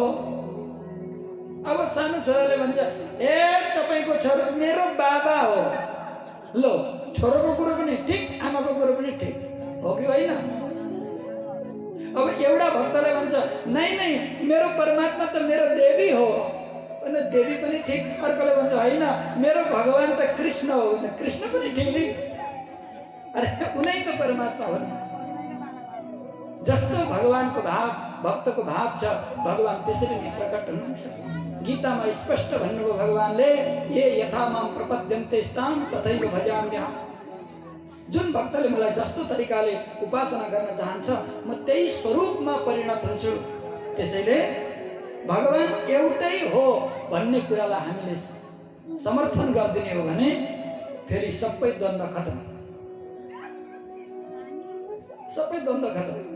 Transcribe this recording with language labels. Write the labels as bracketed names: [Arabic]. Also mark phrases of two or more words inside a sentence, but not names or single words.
[Nepali] अब सानो छोराले भन्छ ए तपाईँको छोरो मेरो बाबा हो। लो, छोरोको कुरो पनि ठिक, आमाको कुरो पनि ठिक हो कि होइन? अब एउटा भक्तले भन्छ नै मेरो परमात्मा त मेरो देवी हो, अनि देवी पनि ठिक। अर्कोले भन्छ होइन मेरो भगवान त कृष्ण हो, कृष्ण पनि ठिक। अरे उनै त परमात्मा हो। जस्तो भगवानको भाव, भक्तको भाव छ, भगवान त्यसरी नै प्रकट हुनुहुन्छ। गीतामा स्पष्ट भन्नुभयो भगवानले, [Sanskrit] ये यथा माम प्रपद्यन्ते तां तथैव भजाम्यहम्। [Nepali] जुन भक्तले मलाई जस्तो तरिकाले उपासना गर्न चाहन्छ म त्यही स्वरूपमा परिणत हुन्छु। त्यसैले भगवान एउटै हो भन्ने कुरालाई हामीले समर्थन गरिदिने हो भने फेरि सबै द्वन्द्व खतम, सबै द्वन्द्व खतम।